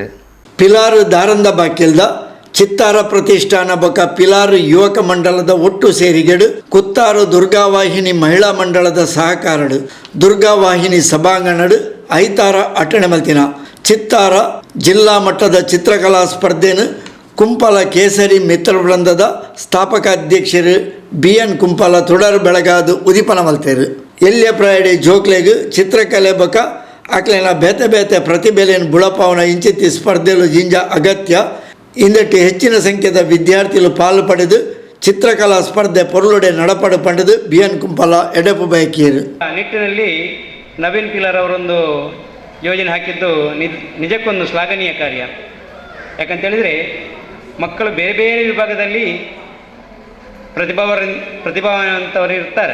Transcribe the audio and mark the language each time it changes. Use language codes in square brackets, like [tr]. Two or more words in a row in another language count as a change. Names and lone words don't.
[tcy] ಪಿಲಾರ್ ದಾರಂದ ಬಾಕಿಲ್ದ ಚಿತ್ತಾರ ಪ್ರತಿಷ್ಠಾನ ಬಕ ಪಿಲಾರ್ ಯುವಕ ಮಂಡಲದ ಒಟ್ಟು ಸೇರಿಗೆಡು ಕುತ್ತಾರು ದುರ್ಗಾವಾಹಿನಿ ಮಹಿಳಾ ಮಂಡಲದ ಸಹಕಾರಡು ದುರ್ಗಾವಾಹಿನಿ ಸಭಾಂಗಣಡು ಐತಾರ ಅಟ್ಟಣೆ ಮಲ್ತಿನ ಚಿತ್ತಾರ ಜಿಲ್ಲಾ ಮಟ್ಟದ ಚಿತ್ರಕಲಾ ಸ್ಪರ್ಧೆನ ಕುಂಪಲ ಕೇಸರಿ ಮಿತ್ರ ವೃಂದದ ಸ್ಥಾಪಕ ಅಧ್ಯಕ್ಷರು BN ಕುಂಪಲ ತುಡರ್ ಬೆಳಗಾದು ಉದಿಪನ ಮಲ್ತೇರು. ಎಲ್ಯ ಪ್ರಾಯಡೆ ಜೋಕ್ಲೆಗ್ ಚಿತ್ರಕಲೆ ಬಕ ಆಕ್ಲೆನ ಬೇತೆ ಬೇತೆ ಪ್ರತಿಭೆಲೆನ ಬುಳಪಾವನ ಇಂಚಿತ್ತಿ ಸ್ಪರ್ಧೆಲು ಜಿಂಜ ಅಗತ್ಯ. ಇಂದಟ್ಟು ಹೆಚ್ಚಿನ ಸಂಖ್ಯೆಯ ವಿದ್ಯಾರ್ಥಿಗಳು ಪಾಲು ಪಡೆದು ಚಿತ್ರಕಲಾ ಸ್ಪರ್ಧೆ ಪೊರುಳುಡೆ ನಡಪಡು ಪಡೆದು BN ಕುಂಪಲ ಎಡೆಪು ಬಯಕಿಯರು. [kn] ನಿಟ್ಟಿನಲ್ಲಿ ನವೀನ್ ಪಿಲಾರ್ ಅವರೊಂದು ಯೋಜನೆ ಹಾಕಿದ್ದು ನಿಜಕ್ಕೊಂದು ಶ್ಲಾಘನೀಯ ಕಾರ್ಯ. ಯಾಕಂತೇಳಿದರೆ ಮಕ್ಕಳು ಬೇರೆ ಬೇರೆ ವಿಭಾಗದಲ್ಲಿ ಪ್ರತಿಭಾವಂತವರು ಇರ್ತಾರೆ.